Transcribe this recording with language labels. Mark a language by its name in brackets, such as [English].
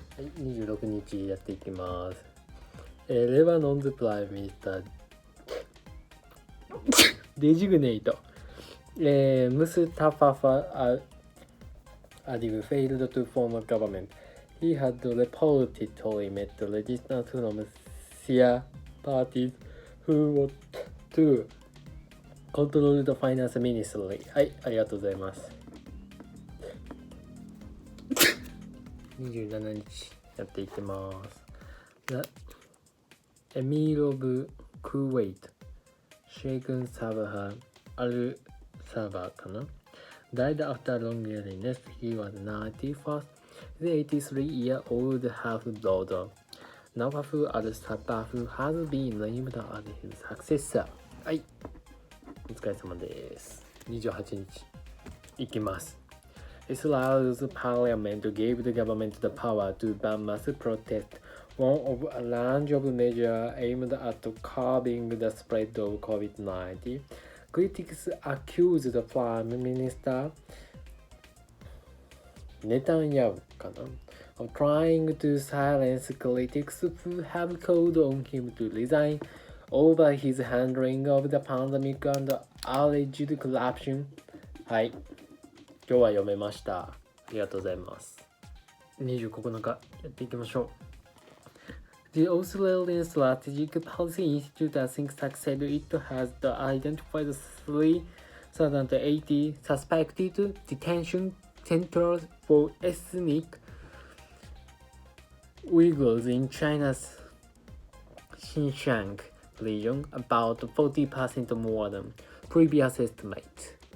[Japanese] はい、26日やっていきます。 [English] レバノンズプライムミニスターデジグネイト、ムスタファファアディブ failed to form a government. He had reportedly met resistance from Shia parties who want to control the finance ministry. [Japanese] はい、ありがとうございます。 27日やっていきます。 [English] エミール・オブ・クウェイト、シェイクン・サバハ・アル・サバかな died after a long illness. He was 91st. The 83-year-old half-brother, Nawafu al-Sabah, has been named as his successor. [Japanese] はい、お疲れ様です。28日いきます。 [English] Israel's parliament gave the government the power to ban mass protest, one of a range of measures aimed at curbing the spread of COVID-19. Critics accused the Prime Minister Netanyahu of trying to silence critics who have called on him to resign over his handling of the pandemic and alleged corruption. [Japanese] はい。今日は読めました。ありがとうございます。 29日やっていきましょう。 [English] The Australian Strategic Policy Institute think said it has identified 3,080 suspected detention centers for ethnic Uyghurs in China's Xinjiang region, about 40% more than previous estimates.